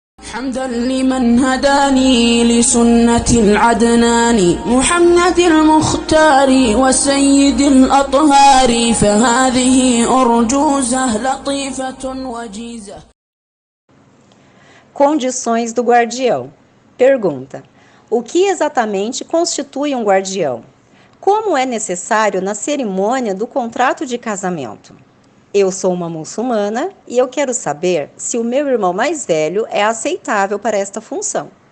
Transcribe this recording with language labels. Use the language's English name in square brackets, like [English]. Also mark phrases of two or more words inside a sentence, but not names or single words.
[Arabic] حمدا لمن هداني لسنة العدنان محمد المختار وسيد الأطهار فهذه أرجوزة لطيفة وجيزة. [Portuguese] Condições do guardião. Pergunta: o que exatamente constitui um guardião? Como é necessário na cerimônia do contrato de casamento? Eu sou uma muçulmana e eu quero saber se o meu irmão mais velho é aceitável para esta função.